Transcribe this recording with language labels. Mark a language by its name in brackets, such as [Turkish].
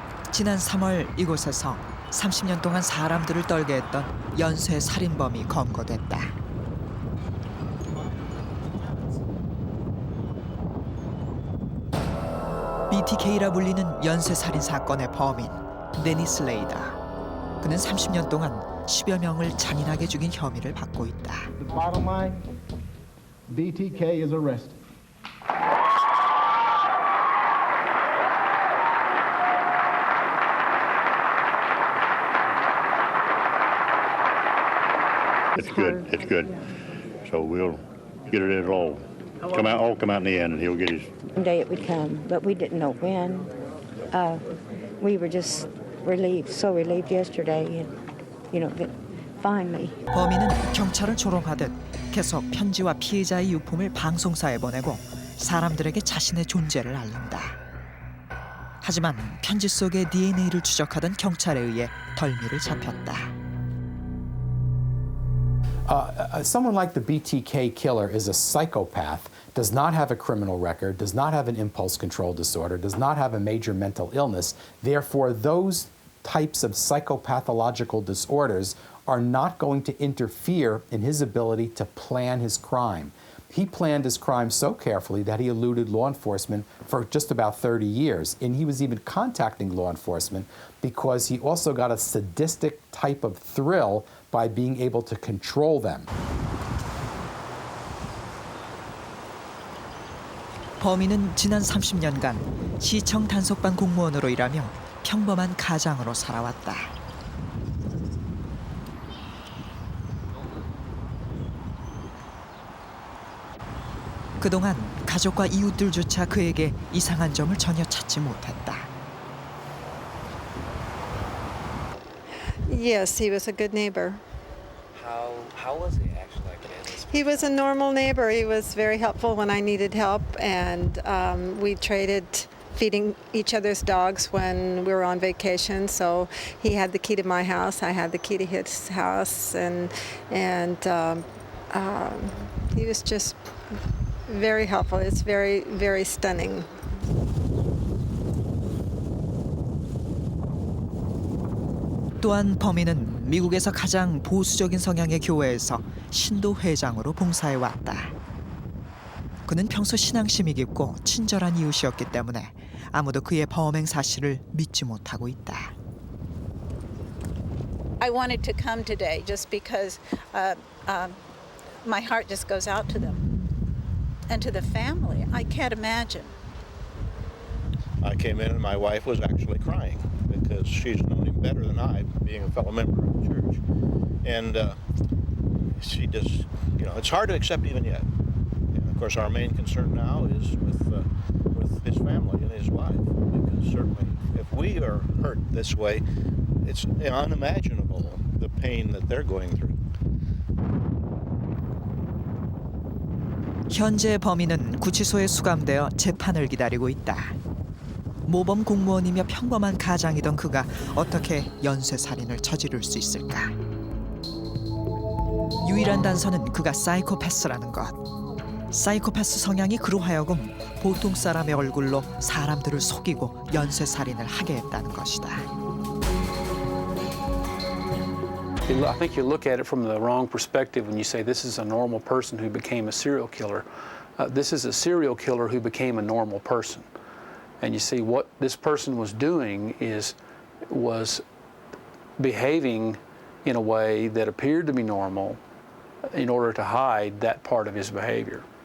[Korean] 지난 3월 이곳에서 30년 동안 사람들을 떨게 했던 연쇄 살인범이 검거됐다. BTK라 불리는 연쇄 살인 사건의 범인 데니스 레이더. 그는 30년 동안 10여 명을 잔인하게 죽인 혐의를 받고 있다. [English] The bottom line, BTK is arrested. It's good. It's good. So we'll get it all come out in the end, and he'll get his. One day it would come, but we didn't know when. We were just relieved, so relieved yesterday, and that finally. [Korean] 범인은 경찰을 조롱하듯 계속 편지와 피해자의 유품을 방송사에 보내고 사람들에게 자신의 존재를 알린다. 하지만 편지 속의 DNA를 추적하던 경찰에 의해 덜미를 잡혔다. [English] Someone like the BTK killer is a psychopath, does not have a criminal record, does not have an impulse control disorder, does not have a major mental illness. Therefore, those types of psychopathological disorders are not going to interfere in his ability to plan his crime. He planned his crime so carefully that he eluded law enforcement for just about 30 years. And he was even contacting law enforcement because he also got a sadistic type of thrill by being able to control them. [Korean] 범인은 지난 30년간 시청 단속반 공무원으로 일하며 평범한 가장으로 살아왔다. 그동안 가족과 이웃들조차 그에게 이상한 점을 전혀 찾지 못했다. [English] Yes, he was a good neighbor. How was he actually like that? He was a normal neighbor. He was very helpful when I needed help, and we traded feeding each other's dogs when we were on vacation. So he had the key to my house, I had the key to his house, and he was just very helpful. It's very, very stunning. [Korean] 또한 범인은 미국에서 가장 보수적인 성향의 교회에서 신도 회장으로 봉사해 왔다. 그는 평소 신앙심이 깊고 친절한 이웃이었기 때문에 아무도 그의 범행 사실을 믿지 못하고 있다. [English] I wanted to come today just because my heart just goes out to them and to the family. I can't imagine. I came in and my wife was actually crying because she's known him better than I, being a fellow member of the church. And she just, it's hard to accept even yet. And of course, our main concern now is with his family and his wife, because certainly if we are hurt this way, it's unimaginable the pain that they're going through. [Korean] 현재 범인은 구치소에 수감되어 재판을 기다리고 있다. 모범 공무원이며 평범한 가장이던 그가 어떻게 연쇄 살인을 저지를 수 있을까? 유일한 단서는 그가 사이코패스라는 것. 사이코패스 성향이 그로 하여금 보통 사람의 얼굴로 사람들을 속이고 연쇄 살인을 하게 했다는 것이다. [English] I think you look at it from the wrong perspective when you say this is a normal person who became a serial killer. This is a serial killer who became a normal person. And you see what this person was doing was behaving in a way that appeared to be normal in order to hide that part of his behavior.